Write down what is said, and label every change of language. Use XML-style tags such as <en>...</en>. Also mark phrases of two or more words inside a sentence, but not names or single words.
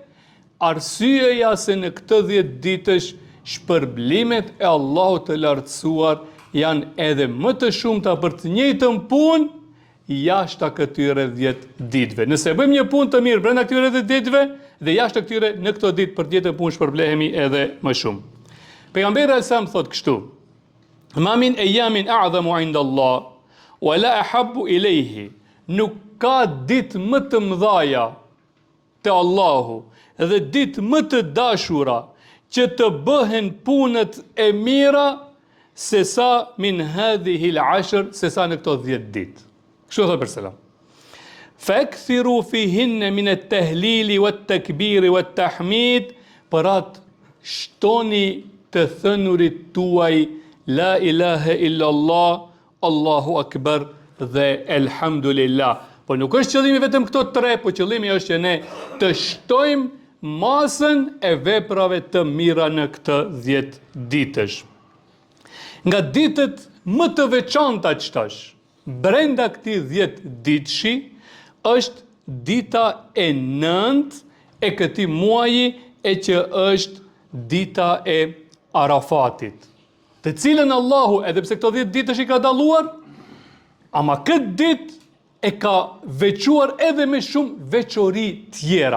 <sq>Arsyeja se në këtë 10 ditësh shpërblimet e Allahut të lartësuar janë edhe më të shumta për të njëjtën punë jashtë këtyre 10 ditëve. Nëse bëjmë një punë të mirë brenda këtyre 10 ditëve dhe jashtë këtyre në këto ditë për të njëjtën punë shpërblehemi edhe më shumë. Pejgamberi alajhi thotë kështu:</sq> <ar>ما من أيام أعظم عند الله ولا أحب إليه.</ar> <sq>Nuk ka ditë më të mëdhaja te Allahu dhe ditë më të dashura që të bëhen punët e mira se sa</sq> <ar>من هذه العشر,</ar> <sq>se sa në këto 10 ditë. Kështu thotë për selam.</sq> <ar>فأكثروا فيهن من التهليل والتكبير والتحميد,</ar> <sq>për atë shtoni të thënurit tuaj</sq> <ar>لا إله إلا الله, الله أكبر</ar> <sq>dhe elhamdulillah. Po nuk është qëllimi vetëm këto 3, po qëllimi është që ne të shtojmë masën e veprave të mira në këtë 10 ditësh. Nga ditët më të veçanta ç'tash, brenda këtij 10 ditëshi, është dita e 9 e këtij muaji, e që është dita e Arafatit, të cilën Allahu, edhe pse këto 10 ditësh I ka dalluar, ama këtë ditë e ka veçuar edhe me shumë veçori tjera.</sq>